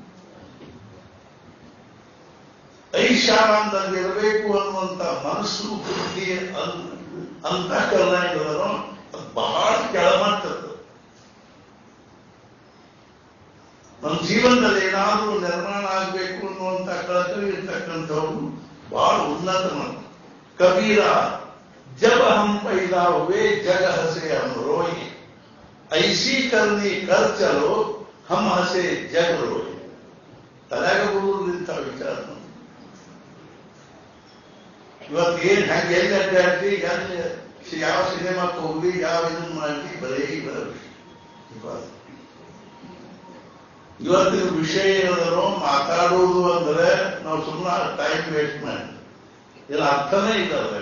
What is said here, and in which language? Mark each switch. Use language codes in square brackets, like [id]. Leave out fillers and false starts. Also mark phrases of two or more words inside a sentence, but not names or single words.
[kn] ಐಷಾರಾಮದಲ್ಲಿರಬೇಕು ಅನ್ನುವಂತ ಮನಸ್ಸು, ಬುದ್ಧಿ, ಅಂತಃಕರಣ ಇರೋದನ್ನು ಅದು ಬಹಳ ಕೆಳಮಟ್ಟದ್ದು. ನಮ್ಮ ಜೀವನದಲ್ಲಿ ಏನಾದರೂ ನಿರ್ಮಾಣ ಆಗಬೇಕು ಅನ್ನುವಂಥ ಕಳಕಳಿ ಇರ್ತಕ್ಕಂಥವ್ರು ಬಹಳ ಉನ್ನತ ಮಟ್ಟ. [hi] ಕಬೀರ जब हम पैदा हुए जग हंसे हम रोए, ऐसी करनी कर चलो हम हंसे जग रोए. [kn] ತಲೆಗೆ ಬರುವುದಿಲ್ಲ ವಿಚಾರ. ಇವತ್ತೇನು ಹೆಂಗೆ ಎಲ್ಲಿ ಅಡ್ಡಾಡ್ತಿ ಎಲ್ಲಿ ಯಾವ ಸಿನಿಮಾಕ್ಕೆ ಹೋಗ್ಲಿ ಯಾವ ಇದನ್ನು ಮಾಡಲಿ ಬರೀ ಇವರ ವಿಷಯ. ಇವತ್ತಿನ ವಿಷಯ ಏನದರೋ ಮಾತಾಡೋದು ಅಂದ್ರೆ ನಾವು ಸುಮ್ಮನೆ ಟೈಮ್ ವೇಸ್ಟ್ ಮಾಡಿ ಇದರ ಅರ್ಥನೇ ಇಲ್ಲ.